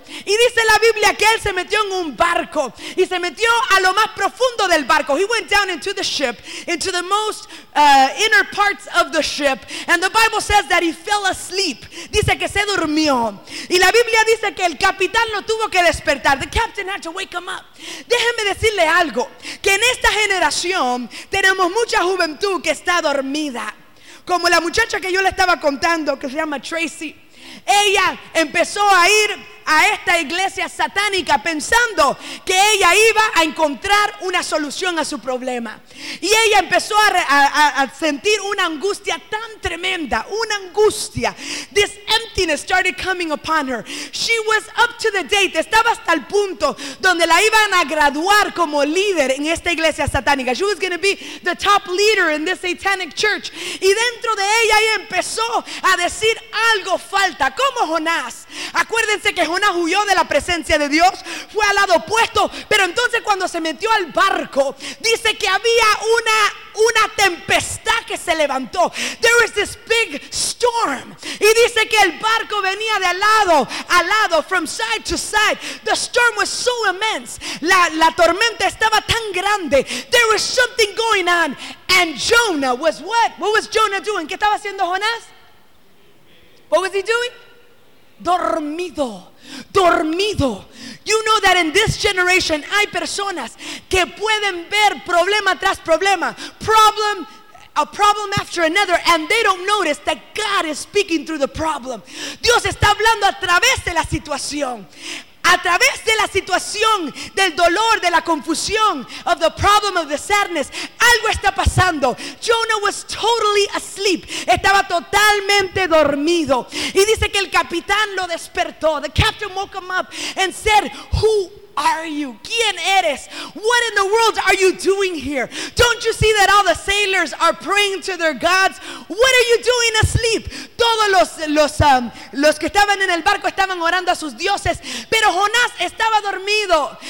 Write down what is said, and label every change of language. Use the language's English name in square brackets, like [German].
[Spanish] Y dice la Biblia que él se metió en un barco y se metió a lo más profundo del barco. [English] He went down into the ship, into the most inner parts of the ship. And the Bible says that he fell asleep. [Spanish] Dice que se durmió. Y la Biblia dice que el capitán lo tuvo que despertar. [English] The captain had to wake him up. [Spanish] Déjeme decirle algo, que en esta generación tenemos mucha juventud que está dormida, como la muchacha que yo le estaba contando, que se llama Tracy. Ella empezó a ir a esta iglesia satánica pensando que ella iba a encontrar una solución a su problema, y ella empezó a sentir una angustia tan tremenda, una angustia. [English] This emptiness started coming upon her. She was up to the date. [Spanish] Estaba hasta el punto donde la iban a graduar como líder en esta iglesia satánica. [English] She was going to be the top leader in this satanic church. [Spanish] Y dentro de ella, ella empezó a decir, algo falta, como Jonás. Acuérdense que Jonás huyó de la presencia de Dios, fue al lado opuesto, pero entonces cuando se metió al barco, dice que había una tempestad que se levantó. [English] There is this big storm. [Spanish] Y dice que el barco venía de lado a lado, [English] from side to side. The storm was so immense. [Spanish] La tormenta estaba tan grande. [English] There was something going on. And Jonah was what? What was Jonah doing? [Spanish] ¿Qué estaba haciendo Jonás? [English] What was he doing? [Spanish] Dormido. Dormido. [English] You know that in this generation [Spanish] hay personas que pueden ver problema tras problema, [English] problem a problem after another, and they don't notice that God is speaking through the problem. [Spanish] Dios está hablando a través de la situación. A través de la situación del dolor, de la confusión, [English] of the problem of the sadness, [Spanish] algo está pasando. [English] Jonah was totally asleep. [Spanish] Estaba totalmente dormido. Y dice que el capitán lo despertó. [English] The captain woke him up and said, "Who are you? [Spanish] ¿Quién eres? [English] What in the world are you doing here? Don't you see that all the sailors are praying to their gods? What are you doing asleep?" [Spanish] Todos los que estaban en el barco estaban orando a sus dioses, pero Jonás estaba dormido.